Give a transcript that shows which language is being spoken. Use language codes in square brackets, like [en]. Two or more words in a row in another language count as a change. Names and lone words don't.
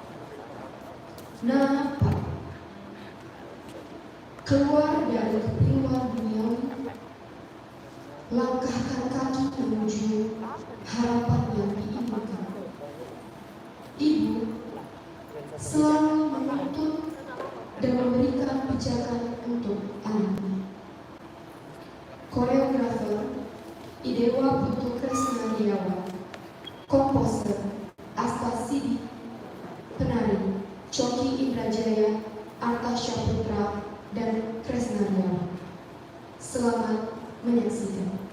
[id] Napa keluar dari kepingan duniawi, langkahkan kaki menuju harapan yang diinginkan. Ibu selalu menuntut dan memberikan pijakan untuk anaknya. Koreografer Idewa Putu Kresnariawan, komposer Asta Sidik, penari Coki Indrajaya, Arta Syaputra, dan Kresnariawan. Selamat menyaksikan.